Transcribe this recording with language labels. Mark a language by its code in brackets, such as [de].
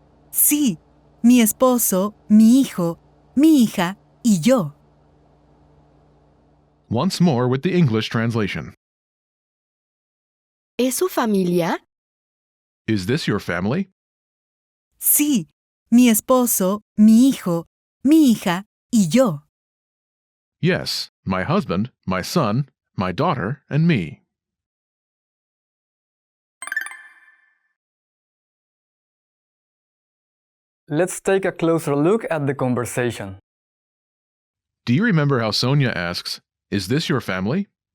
[es] Sí, mi esposo, mi hijo, mi hija y yo. [en] Once more with the English translation. [es] ¿Es su familia? [en] Is this your family? [es] Sí, mi esposo, mi hijo, mi hija y yo. [en] Yes, my husband, my son, my daughter, and me. Let's take a closer look at the conversation. Do you remember how Sonia asks, "Is this your family?"